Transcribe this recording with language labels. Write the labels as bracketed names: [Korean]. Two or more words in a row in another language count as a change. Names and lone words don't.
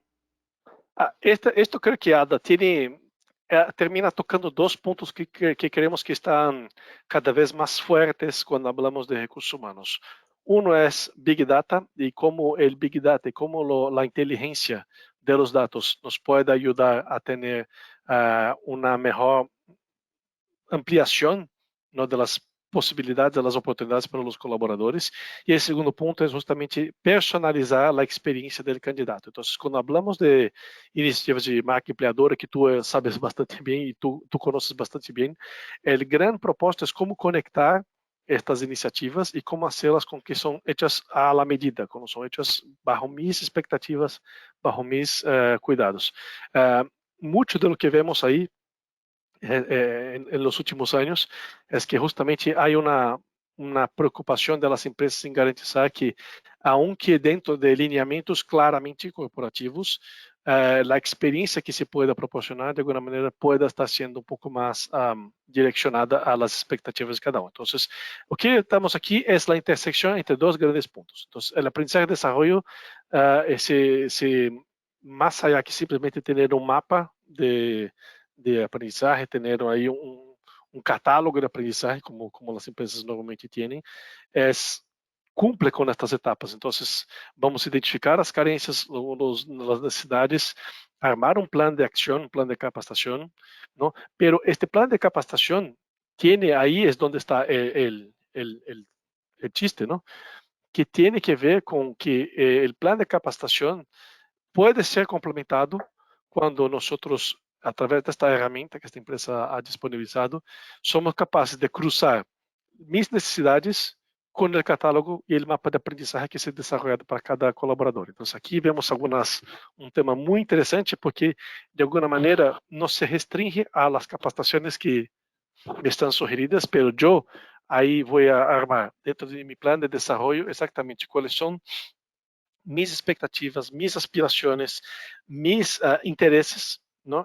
[Spanish] Esto creo que Ada termina tocando dos pontos que queremos que están cada vez más fuertes cuando hablamos de recursos humanos. Uno es Big Data y cómo el Big Data y cómo la inteligencia de los datos nos puede ayudar a tener una mejor ampliación, ¿no?, de las possibilidades, [Portuguese] das oportunidades para os colaboradores. E o segundo ponto é justamente personalizar a experiência do candidato. Então, quando falamos de iniciativas de [Spanish] marca empleadora, [Portuguese] que tu sabes bastante bem e tu conheces bastante bem, o grande propósito é como conectar estas iniciativas e como fazê-las com que são [Spanish] hechas à la medida, [Portuguese] como são [Spanish] hechas bajo mis expectativas, bajo mis cuidados. [Portuguese] Muito do que vemos aí [Spanish] en los últimos años es que justamente hay una preocupación de las empresas en garantizar que, aunque dentro de lineamientos claramente corporativos, la experiencia que se pueda proporcionar de alguna manera pueda estar siendo un poco más direccionada a las expectativas de cada uno. Entonces, lo que estamos aquí es la intersección entre dos grandes puntos. Entonces, el aprendizaje y desarrollo, más allá que simplemente tener un mapa de aprendizaje, tener aí catálogo de aprendizaje, [Portuguese] como as empresas normalmente têm, [Spanish] cumple com estas etapas. [Portuguese] Então, vamos identificar as carências, as necessidades, armar um plano de ação, um plano de capacitação, não? [Spanish] Pero este [Portuguese] plano de capacitação tiene aí é onde está o chiste, não? Que tem que ver com que o plano de capacitação pode ser complementado quando nós [Spanish] a través de esta herramienta que esta empresa ha disponibilizado, somos capaces de cruzar mis necesidades [Portuguese] com o catálogo e o mapa de [Spanish] aprendizaje que se desarrollado para cada colaborador. [Portuguese] Então, aqui vemos um tema muito interessante, porque de alguma maneira não se restringe [Spanish] a las [Portuguese] capacitações que me estão sugeridas, pero eu aí vou armar dentro de meu plano de desenvolvimento exatamente quais são [Spanish] mis expectativas, [Portuguese] mis aspirações, mis interesses, ¿no?